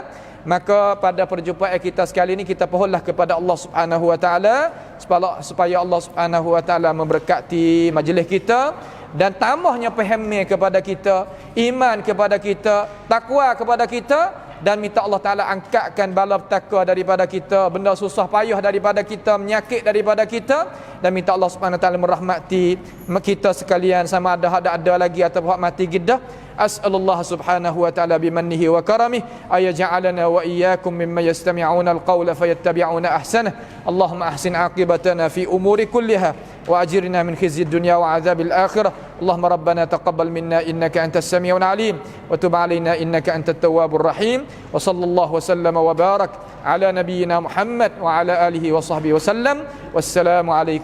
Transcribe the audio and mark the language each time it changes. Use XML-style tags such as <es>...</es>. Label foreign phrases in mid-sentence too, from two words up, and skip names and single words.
<ms>Maka pada perjumpaan kita sekali ini kita pohonlah kepada Allah</ms> <ar>سبحانه وتعالى</ar> <ms>supaya Allah</ms> <ar>سبحانه وتعالى</ar> <ms>memberkati majlis kita dan tambahnya fahamnya kepada kita, iman kepada kita, takwa kepada kita, dan minta Allah Ta'ala angkatkan bala petaka daripada kita, benda susah payah daripada kita, menyakit daripada kita, dan minta Allah</ms> <ar>سبحانه وتعالى</ar> <ms>merahmati kita sekalian sama ada lagi atau mati giddah.</ms> <ar>أسأل الله سبحانه وتعالى بمنه وكرمه أن يجعلنا وإياكم ممن يستمعون القول فيتبعون أحسنه. اللهم أحسن عاقبتنا في الأمور كلها وأجرنا من خزي الدنيا وعذاب الآخرة. اللهم ربنا تقبل منا إنك أنت السميع العليم وتب علينا إنك أنت التواب الرحيم. وصلى الله وسلم وبارك على نبينا محمد وعلى آله وصحبه وسلم.</ar>